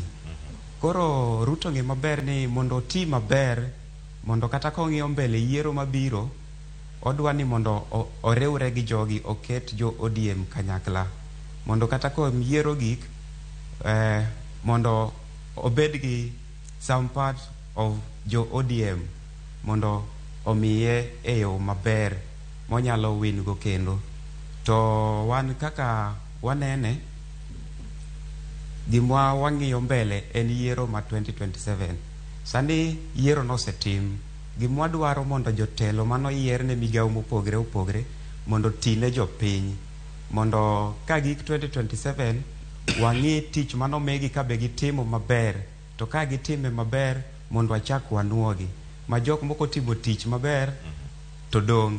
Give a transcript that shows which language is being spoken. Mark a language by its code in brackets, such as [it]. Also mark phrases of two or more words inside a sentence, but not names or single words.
[luo] Koro Ruto ngi maber ni mondo ti maber mondo kata kong'iyo mbele yiero mabiro odwa ni mondo orewre gi jogi oket jo ODM kanyakla mondo kata ko yiero gik mondo obed gi [en] some part of [luo] jo ODM mondo omiye eyo maber monyalo win go kendo. To wan kaka wanene gimwa wang'iyo mbele en yiero ma 2027. Sani yiero nosetim, gimwa dwaro mondo jotelo mano yier ne migawo mopogre opogre mondo tine jopiny mondo ka gik 2027 wang'i tich mano megi ka be gitimo maber, to ka gitime maber mondo achak wanuogi ma jok moko timo tich maber to dong.